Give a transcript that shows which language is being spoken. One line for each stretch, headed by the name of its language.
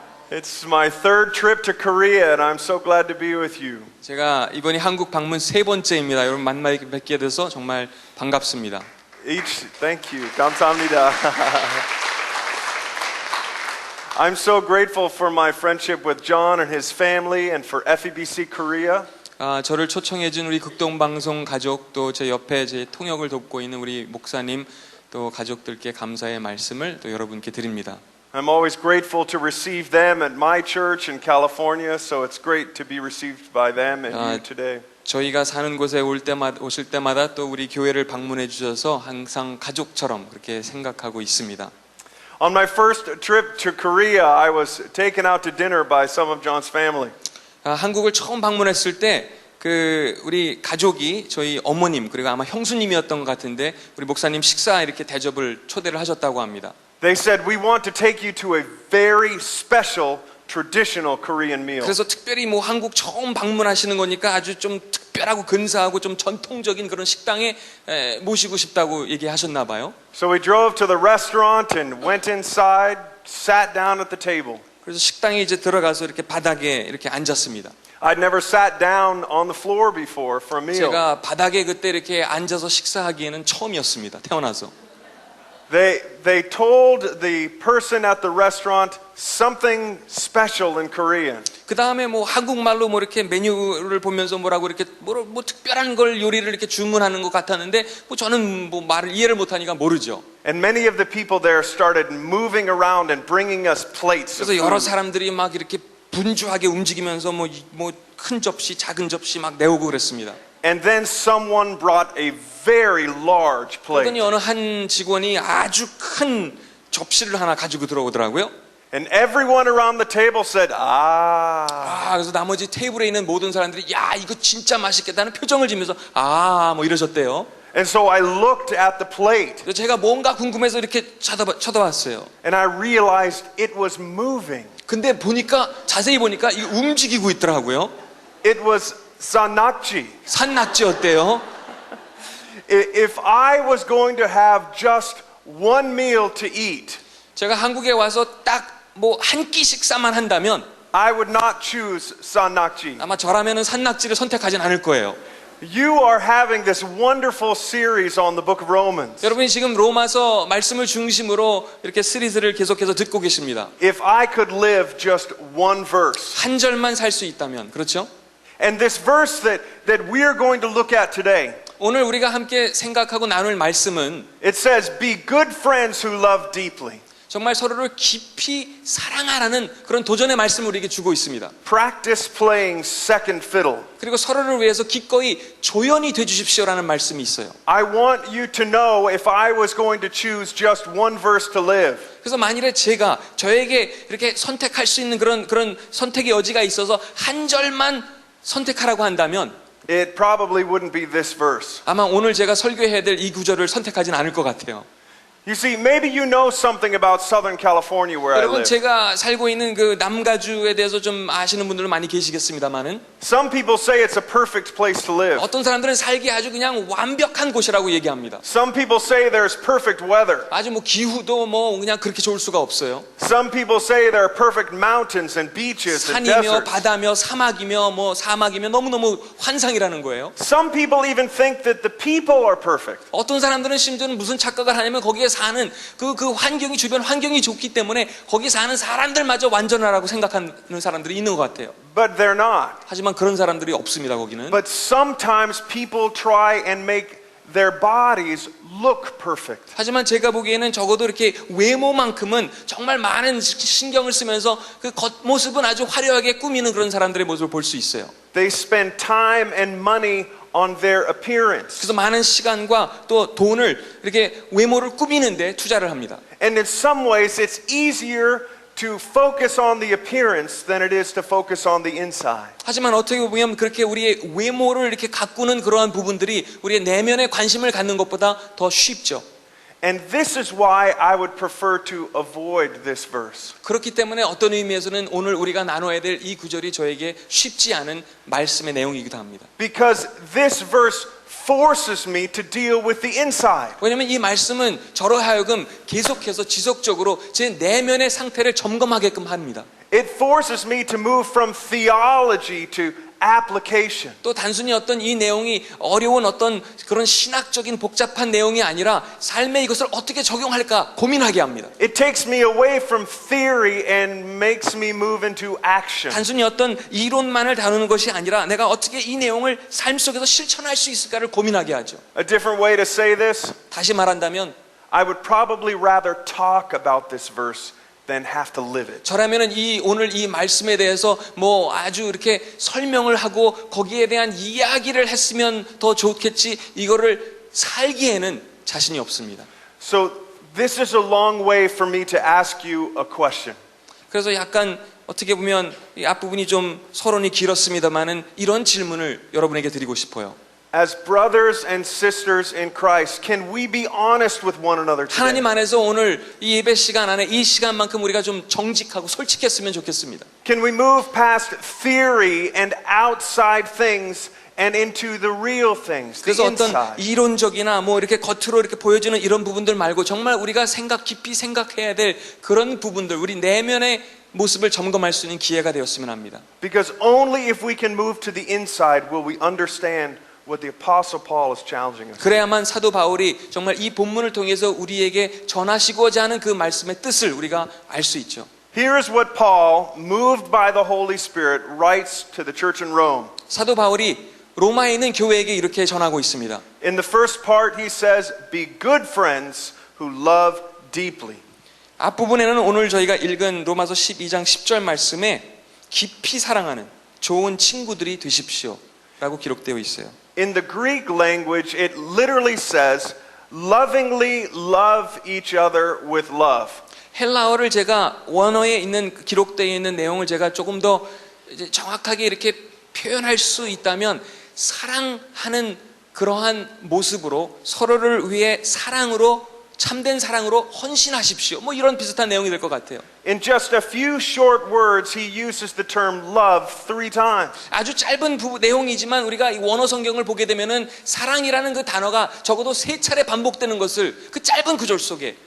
English: It's my third trip to Korea and I'm so glad to be with you.
Korean: 제가 이번이 한국 방문 세 번째입니다. 여러분 만나 뵙게 돼서 정말 반갑습니다.
English: Thank you.
Korean: 감사합니다.
English: I'm so grateful for my friendship with John and his family and for FEBC Korea.
Korean: 저를 초청해준 우리 극동방송 가족 또 제 옆에 제 통역을 돕고 있는 우리 목사님 또 가족들께 감사의 말씀을 또 여러분께 드립니다.
English: I'm always grateful to receive them at my church in California, so it's great to be received by them and you today.
Korean: 저희가 사는 곳에 오실 때마다 또 우리 교회를 방문해 주셔서 항상 가족처럼 그렇게 생각하고 있습니다.
English: On my first trip to Korea, I was taken out to dinner by some of John's family.
Korean: 한국을 처음 방문했을 때 우리 가족이 저희 어머님 그리고 아마 형수님이었던 것 같은데 우리 목사님 식사 이렇게 대접을 초대를 하셨다고 합니다.
English: They said, "We want to take you to a very special traditional Korean meal."
Korean: 그래서 특별히 뭐 한국 처음 방문하시는 거니까 아주 좀 특별하고 근사하고 좀 전통적인 그런 식당에 모시고 싶다고 얘기하셨나 봐요.
English: So we drove to the restaurant and went inside, sat down at the table.
Korean: 그래서 식당에 이제 들어가서 이렇게 바닥에 이렇게 앉았습니다.
English: I'd never sat down on the floor before for a meal.
Korean: 제가 바닥에 그때 이렇게 앉아서 식사하기에는 처음이었습니다. 태어나서.
English: They told the person at the restaurant something special in Korean.
Korean: 그 다음에 뭐 한국말로 뭐 이렇게 메뉴를 보면서 뭐라고 이렇게 뭐 특별한 걸 요리를 이렇게 주문하는 것 같았는데 뭐 저는 뭐 말을 이해를 못하니까 모르죠.
English: And many of the people there started moving around and bringing us plates of
Korean: 그래서 여러
English: food.
Korean: 사람들이 막 이렇게 분주하게 움직이면서 뭐 큰 접시, 작은 접시 막 내오고 그랬습니다.
English: And then someone brought a very large plate.
Korean: 그러더니 어느 한 직원이 아주 큰 접시를 하나 가지고 들어오더라고요.
English: And everyone around the table said,
Korean: 그래서 나머지 테이블에 있는 모든 사람들이 야 이거 진짜 맛있겠다는 표정을 지면서 뭐 이러셨대요.
English: And so I looked at the plate.
Korean: 그래서 제가 뭔가 궁금해서 이렇게 쳐다봤어요.
English: And I realized it was moving.
Korean: 근데 자세히 보니까 이게 움직이고 있더라고요.
English: It was sanakji.
Korean: 산낙지였대요.
English: If I was going to have just one meal to eat,
Korean: 제가 한국에 와서 딱 뭐 한 끼 식사만 한다면
English: I would not choose sanakji.
Korean: 아마 저라면은 산낙지를 선택하진 않을 거예요.
English: You are having this wonderful series on the book of Romans.
Korean: 여러분이 지금 로마서 말씀을 중심으로 이렇게 시리즈를 계속해서 듣고 계십니다.
English: If I could live just one verse.
Korean: 한 절만 살 수 있다면, 그렇죠?
English: And this verse that we are going to look at today.
Korean: 오늘 우리가 함께 생각하고 나눌 말씀은
English: It says, "Be good friends who love deeply."
Korean: 정말 서로를 깊이 사랑하라는 그런 도전의 말씀을 우리에게 주고 있습니다.
English: Practice playing second fiddle.
Korean: 그리고 서로를 위해서 기꺼이 조연이 돼 주십시오라는 말씀이 있어요.
English: I want you to know if I was going to choose just one verse to live.
Korean: 그래서 만일에 저에게 이렇게 선택할 수 있는 그런 선택의 여지가 있어서 한 절만 선택하라고 한다면
English: It probably wouldn't be this verse.
Korean: 아마 오늘 제가 설교해야 될 이 구절을 선택하진 않을 것 같아요.
English: You see, maybe you know something about Southern California where I
Korean: 여러분
English: live.
Korean: 제가 살고 있는 그 남가주에 대해서 좀 아시는 분들은 많이 계시겠습니다만은
English: Some people say it's a perfect place to live.
Korean: 어떤 사람들은 살기 아주 그냥 완벽한 곳이라고 얘기합니다.
English: Some people say there's perfect weather.
Korean: 아주 뭐 기후도 뭐 그냥 그렇게 좋을 수가 없어요.
English: Some people say there are perfect mountains and beaches and
Korean: 산이며
English: deserts.
Korean: 바다며 사막이며 뭐 사막이며 너무너무 환상이라는 거예요.
English: Some people even think that the people are perfect.
Korean: 어떤 사람들은 심지어는 무슨 착각을 하냐면 거기에 사는 그 환경이 주변 환경이 좋기 때문에 거기 사는 사람들마저 완전하라고 생각하는 사람들이 있는 것 같아요.
English: But they're not.
Korean: 하지만 그런 사람들이 없습니다. 거기는.
English: But sometimes people try and make their bodies look perfect.
Korean: 하지만 제가 보기에는 적어도 이렇게 외모만큼은 정말 많은 신경을 쓰면서 그 겉모습은 아주 화려하게 꾸미는 그런 사람들의 모습을 볼 수 있어요.
English: They spend time and money on their appearance.
Korean: 그래서 많은 시간과 또 돈을 이렇게 외모를 꾸미는데 투자를 합니다.
English: And in some ways it's easier to focus on the appearance than it is to focus on the inside.
Korean: 하지만 어떻게 보면 그렇게 우리의 외모를 이렇게 가꾸는 그러한 부분들이 우리의 내면에 관심을 갖는 것보다 더 쉽죠.
English: And this is why I would prefer to avoid this verse.
Korean: 그렇기 때문에 어떤 의미에서는 오늘 우리가 나눠야 될 이 구절이 저에게 쉽지 않은 말씀의 내용이기도 합니다.
English: Because this verse forces me to deal with the inside.
Korean: 왜냐하면 이 말씀은 저로 하여금 계속해서 지속적으로 제 내면의 상태를 점검하게끔 합니다.
English: It forces me to move from theology to application.
Korean: 또 단순히 어떤 이 내용이 어려운 어떤 그런 신학적인 복잡한 내용이 아니라 삶에 이것을 어떻게 적용할까 고민하게 합니다.
English: It takes me away from theory and makes me move into action.
Korean: 단순히 어떤 이론만을 다루는 것이 아니라 내가 어떻게 이 내용을 삶 속에서 실천할 수 있을까를 고민하게 하죠.
English: A different way to say this,
Korean: 다시 말한다면
English: I would probably rather talk about this verse than have to live it.
Korean: 저라면은 오늘 이 말씀에 대해서 뭐 아주 이렇게 설명을 하고 거기에 대한 이야기를 했으면 더 좋겠지 이거를 살기에는 자신이 없습니다.
English: So this is a long way for me to ask you a question.
Korean: 그래서 약간 어떻게 보면 이 앞부분이 좀 서론이 길었습니다만은 이런 질문을 여러분에게 드리고 싶어요.
English: As brothers and sisters in Christ, can we be honest with one another today?
Korean: 하나님 안에서 오늘 이 예배 시간 안에 이 시간만큼 우리가 좀 정직하고 솔직했으면 좋겠습니다.
English: Can we move past theory and outside things and into the real things, the
Korean: 그래서 어떤
English: inside?
Korean: 이론적이나 뭐 이렇게 겉으로 이렇게 보여주는 이런 부분들 말고 정말 우리가 깊이 생각해야 될 그런 부분들, 우리 내면의 모습을 점검할 수 있는 기회가 되었으면 합니다.
English: Because only if we can move to the inside will we understand what the Apostle Paul is challenging us.
Korean: 그래야만 사도 바울이 정말 이 본문을 통해서 우리에게 전하시고자 하는 그 말씀의 뜻을 우리가 알 수 있죠.
English: Here is what Paul, moved by the Holy Spirit, writes to the church in Rome.
Korean: 사도 바울이 로마에 있는 교회에게 이렇게 전하고 있습니다.
English: In the first part, he says, "Be good friends who love deeply."
Korean: 앞부분에는 오늘 저희가 읽은 로마서 12장 10절 말씀에 깊이 사랑하는 좋은 친구들이 되십시오 라고 기록되어 있어요.
English: In the Greek language, it literally says, lovingly love each other with love.
Korean: 헬라어를 제가 원어에 있는 기록되어 있는 내용을 제가 조금 더 이제 정확하게 이렇게 표현할 수 있다면 사랑하는 그러한 모습으로 서로를 위해 사랑으로 참된 사랑으로 헌신하십시오. 뭐 이런 비슷한 내용이 될 것 같아요.
English: In just a few short words, he uses the term love 3 times.
Korean: 아주 짧은 내용이지만 우리가 이 원어 성경을 보게 되면은 사랑이라는 그 단어가 적어도 3차례 반복되는 것을 그 짧은 구절 속에